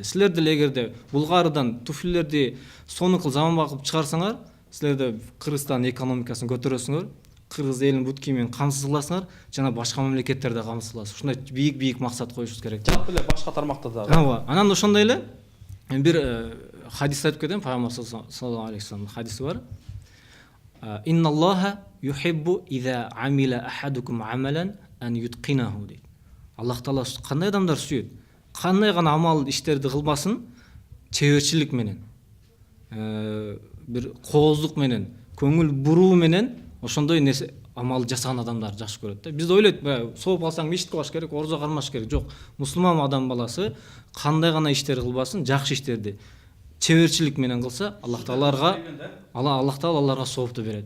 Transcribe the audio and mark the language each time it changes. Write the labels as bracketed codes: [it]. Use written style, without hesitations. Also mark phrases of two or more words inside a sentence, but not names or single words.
[ky] Силер деле эгерде Булгариядан туфлилерди сонукул заманбап кылып чыгарсаңар, силер да Кыргызстан экономикасын көтөрөсүңөр, кыргыз элин бут кийимин камсыз кыласыңар, жана башка мамлекеттерде камсыз кыласыз. Ушундай бийик максат коюшубуз керек. Жалпы эле башка тармакта дагы. Ооба. Анан ошондой эле бир хадис айтып кетем, Пайгамбар [ar] صلى الله عليه وسلم [ky] хадиси бар. [ar] إن الله يحب إذا عمل أحدكم عملا أن يتقنه дейт. [ky] Аллах Таала кандай адамдар сүйөт? Кандай гана амал иштерди кылбасын, чеберчилик менен, бир кооздук менен, көңүл буруу менен ошондой нерсе амал жасаган адамдар жакшы көрөт да. Биз ойлойт, сооп алсаң мешит кылаш керек, орзо кармаш керек. Жок, мусулман адам баласы кандай гана иштер кылбасын, жакшы иштерди чеберчилик менен кылса, Аллах Тааларга аларга соопту берет.